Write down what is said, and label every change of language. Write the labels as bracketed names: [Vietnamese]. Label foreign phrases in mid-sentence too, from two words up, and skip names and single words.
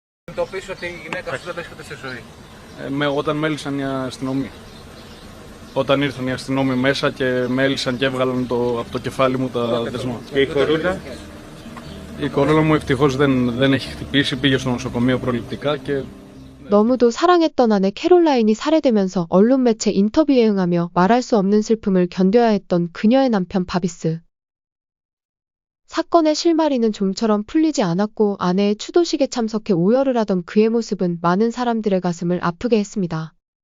[Greek] Το πεις ότι η γυναίκα σου δεν βρίσκεται στη ζωή. Όταν με έλυσαν οι αστυνομοί. Όταν ήρθαν οι αστυνόμοι μέσα και με έλυσαν και έβγαλαν από το κεφάλι μου τα δεσμά. Και η κορούλα. Η κορούλα μου ευτυχώς δεν έχει χτυπήσει, πήγε στο νοσοκομείο προληπτικά και [Korean] 너무도 사랑했던 아내 캐롤라인이 살해되면서 언론 매체 인터뷰에 응하며 말할 수 없는 슬픔을 견뎌야 했던 그녀의 남편 바비스. 사건의 실마리는 좀처럼 풀리지 않았고 아내의 추도식에 참석해 오열을 하던 그의 모습은 많은 사람들의 가슴을 아프게 했습니다.